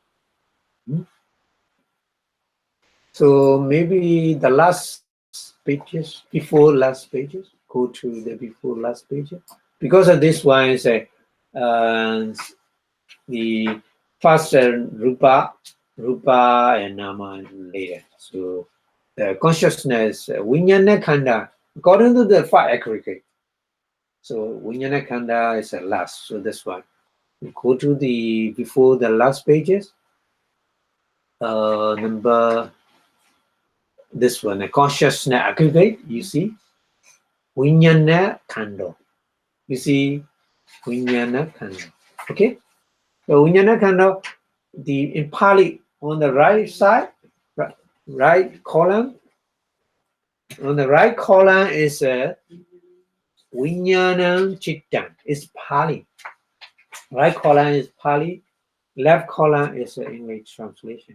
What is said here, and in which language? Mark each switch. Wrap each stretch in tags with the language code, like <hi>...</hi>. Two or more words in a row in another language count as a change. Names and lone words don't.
<en>So maybe the last pages, before last pages, go to the before last pages. Because of this one is the first rupa and nama later. So the consciousness,</en> <pi>vijnana khanda,</pi> <en>according to the five aggregate. So</en> <pi>vijnana khanda</pi> <en>is the last. So this one. We go to the before the last pages. Number this one, a consciousness aggregate, you see,</en> <pi>vijnana khanda.</pi> <en>You see,</en> <pi>vijnana khanda. Okay? So vijnana khanda,</pi> <en>in Pali, on the right side, right column, on the right column is</en> <pi>vijnana chittan,</pi> <en>it's Pali. Right column is Pali, left column is English translation.</en>